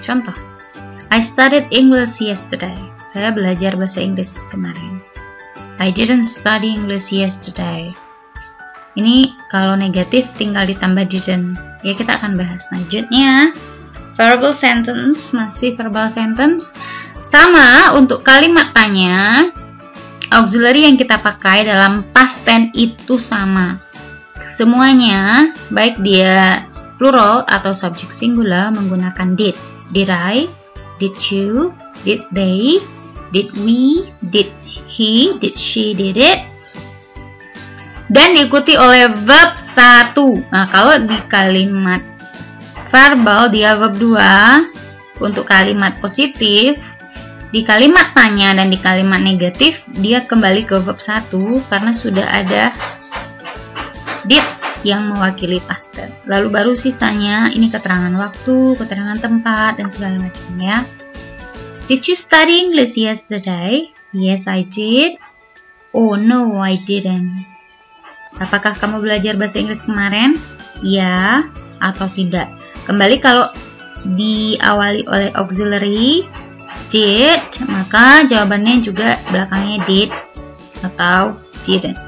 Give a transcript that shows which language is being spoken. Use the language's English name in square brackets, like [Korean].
[Indonesian] Contoh, [English] I studied English yesterday. [Indonesian] Saya belajar bahasa Inggris kemarin. [English] I didn't study English yesterday. [Indonesian] Ini kalau negatif tinggal ditambah didn't. Ya, kita akan bahas selanjutnya. Verbal sentence, masih verbal sentence. Sama untuk kalimat tanya, auxiliary yang kita pakai dalam past tense itu sama. Semuanya, baik dia plural atau subjek singular menggunakan did. [English] Did I? Did you? Did they? Did we? Did he? Did she? Did it? [Indonesian] Dan diikuti oleh verb 1. Nah, kalau di kalimat verbal dia verb 2. Untuk kalimat positif, di kalimat tanya dan di kalimat negatif dia kembali ke verb 1 karena sudah ada did yang mewakili past tense. Lalu baru sisanya ini keterangan waktu, keterangan tempat, dan segala macam ya. [English] Did you study English yesterday? Yes, I did. Oh no, I didn't. [Indonesian] Apakah kamu belajar bahasa Inggris kemarin? Ya atau tidak. Kembali kalau diawali oleh auxiliary did, maka jawabannya juga belakangnya did atau didn't.